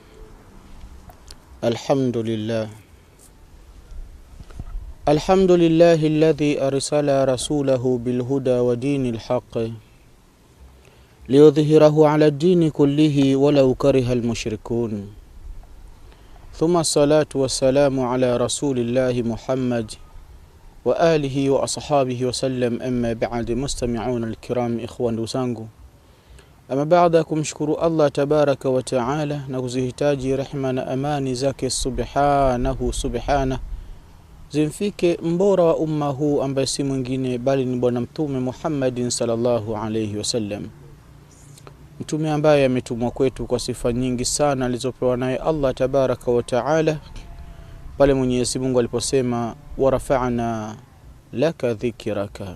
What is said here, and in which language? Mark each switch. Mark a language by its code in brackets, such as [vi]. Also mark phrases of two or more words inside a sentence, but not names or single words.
[ar] الحمد لله الذي أرسل رسوله بالهدى ودين الحق ليظهره على الدين كله ولو كره المشركون. ثم الصلاة والسلام على رسول الله محمد وآله وأصحابه وسلم. أما بعد، مستمعون الكرام، إخوان وزangu, [sw] ama baada kumshukuru [ar] الله تبارك وتعالى [sw] na kuzihitaji rehema na amani zake subhana zimfike mbora wa umma huu ambaye si mwingine bali ni bwana mtume Muhammadin [ar] صلى الله عليه وسلم, [sw] mtume ambaye ametumwa kwetu kwa sifa nyingi sana alizopewa naye [ar] الله تبارك وتعالى [sw] pale Mwenyezi Mungu aliposema [ar] ورفعنا لك ذكرك.